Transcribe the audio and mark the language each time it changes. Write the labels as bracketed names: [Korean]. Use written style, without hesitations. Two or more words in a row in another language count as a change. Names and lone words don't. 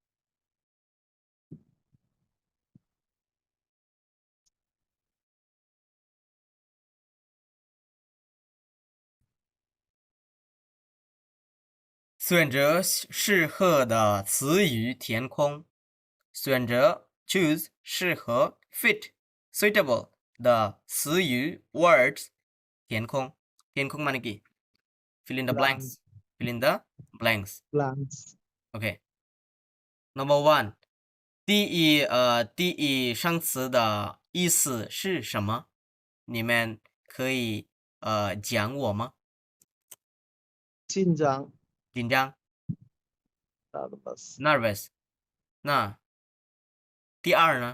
[Chinese] 选择适合的词语填空选择 [English] choose 适合 fit suitable 的词语 words 填空 [Bangla] মানে কি [English] fill in the blanks fill in the blanks plants OK Number 1 [Chinese] 第一生词的意思是什么你们可以讲我吗紧张紧张 [English] nervous [Chinese] nervous 那第二呢